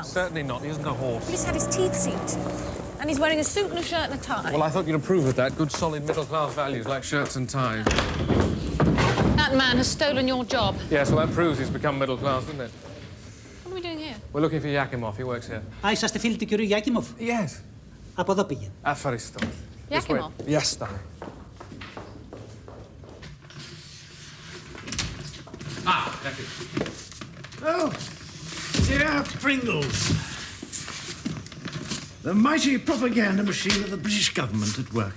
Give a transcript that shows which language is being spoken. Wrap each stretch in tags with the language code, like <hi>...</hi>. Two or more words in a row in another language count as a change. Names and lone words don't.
<en>Certainly not. He isn't a horse. He's had his teeth seen. And he's wearing a suit and a shirt and a tie. Well, I thought you'd approve of that. Good, solid middle-class values like shirts and ties. That man has stolen your job. Yes, well, that proves he's become middle-class, doesn't it? What are we doing here? We're looking for Yakimov. He works here.</en> <el>Α, είσαστε φίλοι του κυρίου Γιάκιμοφ.</el> <en>Yes.</en> <el>Από εδώ πήγαινε. Ευχαριστώ.</el> <en>Yakimov? Yes, darling. Ah, thank you. Oh, dear Pringles. The mighty propaganda machine of the British government at work.</en>